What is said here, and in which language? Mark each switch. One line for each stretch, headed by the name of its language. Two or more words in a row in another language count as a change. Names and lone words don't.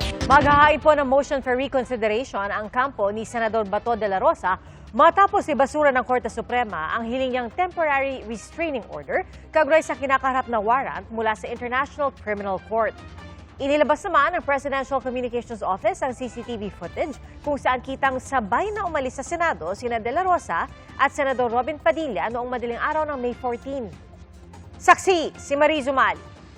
Filipino: Maghahain po ng
English: motion for reconsideration
Filipino: ang kampo ni Senador Bato de la Rosa matapos ibasura ng Korte Suprema ang hiling niyang
English: temporary restraining order
Filipino: kaugnay sa kinakaharap na warrant mula sa International Criminal Court. Inilabas naman ng Presidential Communications Office ang
English: CCTV footage
Filipino: kung saan kitang sabay na umalis sa Senado sina de la Rosa at Senador Robin Padilla noong madaling araw ng May 14. Saksi, si Mariz Umali.